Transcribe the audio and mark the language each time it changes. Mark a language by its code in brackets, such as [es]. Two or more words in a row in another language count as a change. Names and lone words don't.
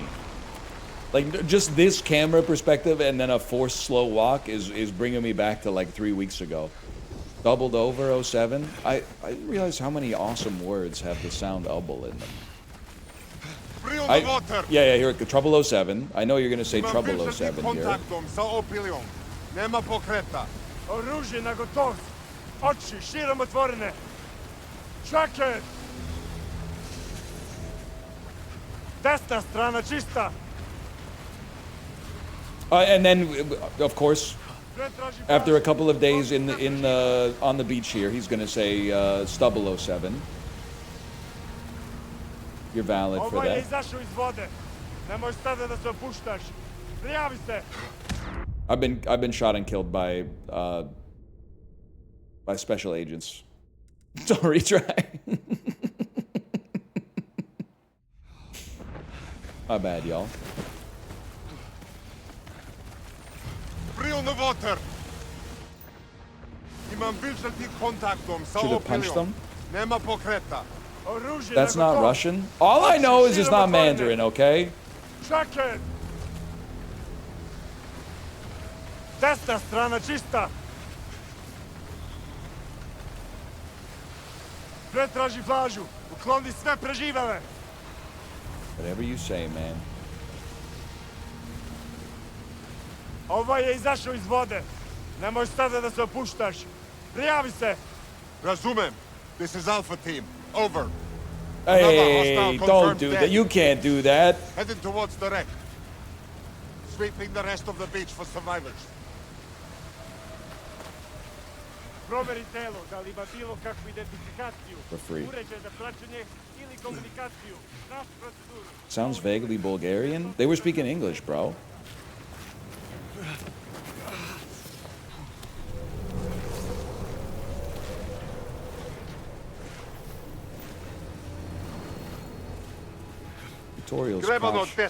[en] Like just this camera perspective and then a forced slow walk is bringing me back to like 3 weeks ago. Doubled over 07. I didn't realize how many awesome words have the sound double in them. Yeah, here it goes. Trouble 07. I know you're gonna say Trouble 07 here. [sr] Nema pokreta. Oružje na gotovost. Oči širom otvorene. Čakaj! Desna strana čista. [en] And then, of course, after a couple of days on the beach here, he's gonna say Stubble 07. You're valid for [sr] Ovaj je [en] that. [sr] izašao iz vode. Nemoj sada da se opuštaš. Prijavi se. [en] I've been shot and killed by special agents. Don't retry. My bad, y'all. Should have punched them. [sr] Nema pokreta. Oružje [en] That's [sr] na [en] not [sr] gotovost. [en] Russian. All I know is it's not Mandarin, okay? [sr] Čakaj! Desna strana čista. Pretraži plažu. Ukloni sve preživele. [en] Whatever you say, man. [sr] Ovaj je izašao iz vode. Nemoj sada da se opuštaš. Prijavi se. Razumem. [en] This is Alpha Team. Over. Hey, don't do that. You can't do that. Heading towards the wreck. Sweeping the rest of the beach for survivors. [sr] Proveri telo, da li ima bilo kakvu identifikaciju. [en] For free. [sr] Uređaj za praćenje ili komunikaciju. Naš proceduru. [en] Sounds vaguely Bulgarian. They were speaking English, bro. Tutorials crouch.